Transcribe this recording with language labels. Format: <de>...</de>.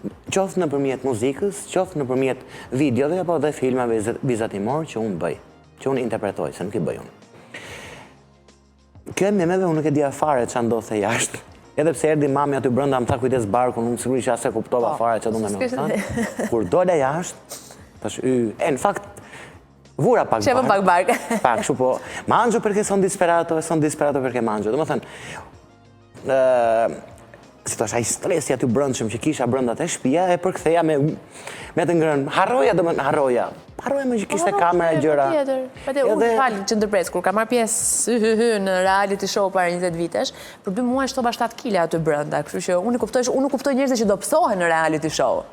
<sq>Qoftë nëpërmjet muzikës, qoftë nëpërmjet videove apo dhe filmave vizatimor që unë bëj, që unë interpretoj, se nuk i bëj unë. Kjo me meve unë nuk e dija fare ç'a ndodhte jashtë. Edhe pse erdhi mami aty brenda më tha kujdes barkun, unë sigurisht as e kuptova fare ç'a do më thënë. Kur dola jashtë, tash në fakt vura pak bark. Çe pak bark. Pak kështu po.</sq> <it>Mangio perché son disperato perché mangio.</it> <sq>Domethënë si thash ai stresi aty brendshëm që kisha brenda te shtëpia e përktheja me të ngrënë. Harroja më që kishte kamera gjëra. Patjetër. Unë falë që ndërpres, kur ka marrë pjesë në reality show para 20 vitesh, për 2 muaj shtova 7 kg aty brenda, kështu që unë nuk kuptoj njerëzit që do psohen në reality show.</sq>